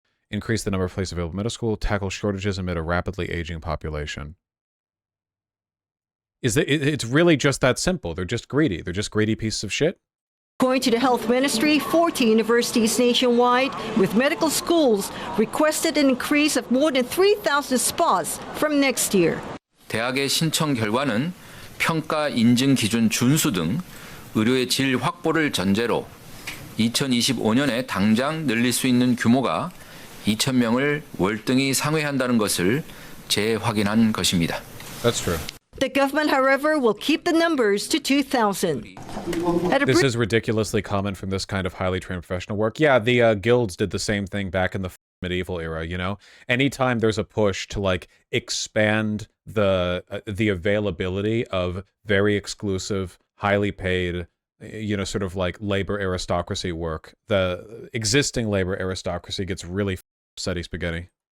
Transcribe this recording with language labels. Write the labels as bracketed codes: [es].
[en] Increase the number of places available in middle school, tackle shortages amid a rapidly aging population. It's really just that simple. They're just greedy. They're just greedy pieces of shit. According to the health ministry, 40 universities nationwide with medical schools requested an increase of more than 3,000 spots from next year. [ko] 대학의 신청 결과는 평가 인증 기준 준수 등 의료의 질 확보를 전제로 2025년에 당장 늘릴 수 있는 규모가 2,000명을 월등히 상회한다는 것을 재확인한 것입니다. [en] That's true. The government, however, will keep the numbers to 2,000. This is ridiculously common from this kind of highly trained professional work. Yeah, the guilds did the same thing back in the medieval era, you know? Anytime there's a push to, like, expand the availability of very exclusive, highly paid, sort of like labor aristocracy work, the existing labor aristocracy gets really upsetty spaghetti.